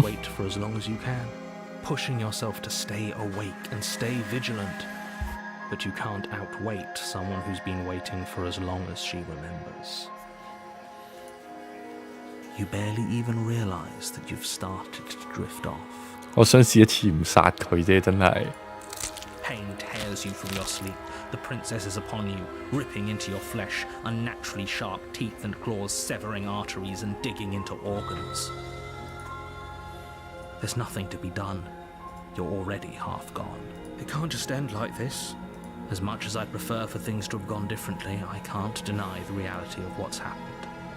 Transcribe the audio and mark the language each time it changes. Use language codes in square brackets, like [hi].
[en] Wait for as long as you can, pushing yourself to stay awake and stay vigilant. But you can't outwait someone who's been waiting for as long as she remembers. You barely even realize that you've started to drift off. [yue] 我想試一次唔殺佢啫，真係。 [en] Pain tears you from your sleep. The princess is upon you, ripping into your flesh, unnaturally sharp teeth and claws severing arteries and digging into organs. There's nothing to be done. You're already half gone. It can't just end like this. As much as I prefer for things to have gone differently, I can't deny the reality of what's happened.